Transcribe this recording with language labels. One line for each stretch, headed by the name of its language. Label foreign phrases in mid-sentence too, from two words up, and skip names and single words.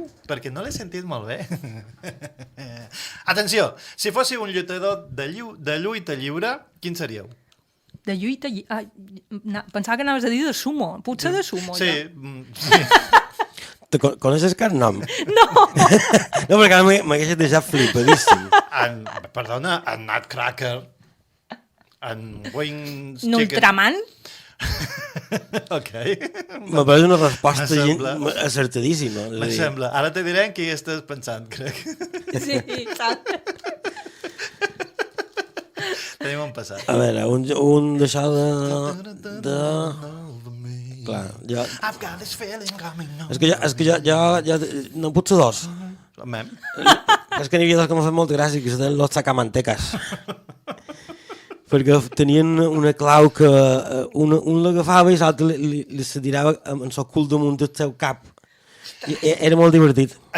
Catalan: Perquè no l'he sentit molt bé. Atenció, si fóssiu un lluitador de lluita lliure, quin seríeu? De lluita... Pensava que anaves a dir de sumo. Potser de sumo, sí, ja. Sí. Te coneixes cap nom? No! No, perquè ara m'hagués deixat flipadíssim. Perdona, en Nutcracker, en Wings Chicken... Ultraman? Ok. Me pareix una resposta M'assembla. acertadíssima. M'assembla. Ara te diré en qui estàs pensant, crec. Sí, saps? Tenim un passat. A veure, un d'això de... Clar, jo...
English: I've got this feeling coming on.
Catalan: És que jo no puc ser dos. Mem. És que n'hi havia dos que m'ha fet molta gràcia, que eren los sacamantecas. Perquè tenien una clau que un l'agafava i l'altre li se tirava amb el cul damunt del seu cap. I era molt divertit.